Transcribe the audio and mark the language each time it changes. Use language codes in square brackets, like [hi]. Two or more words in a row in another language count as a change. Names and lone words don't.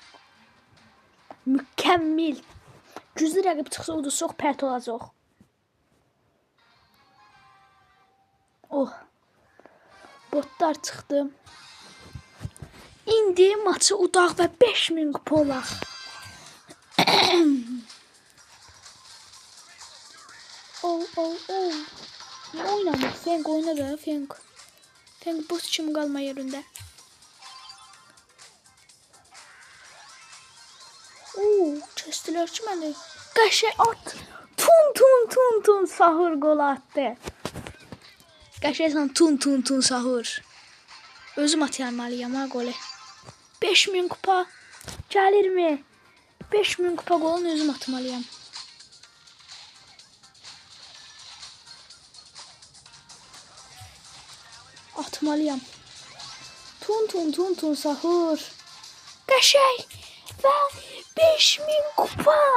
[az] Mükəmmel. Güclü rəqib çıxsa o da çox pərt olacaq. Oh. Botlar çıxdı. İndi maçı udaq və 5000 kupa olaq. [tr] Ne oynamıyor? Feng oyna be, Feng. Feng bot için kalma yerinde. Kestiler ki beni. [az] Qəşəng at. Tun sahur [tr] gol attı. [az] Qəşəngsən tun sahur. Özüm atmalıyam ha golü. 5000 kupa [tr] gelir mi? [az] 5000 kupa golunu özüm atmalıyam. Atmalıyam. Tun sahur. Qəşəng və 5000 kupa.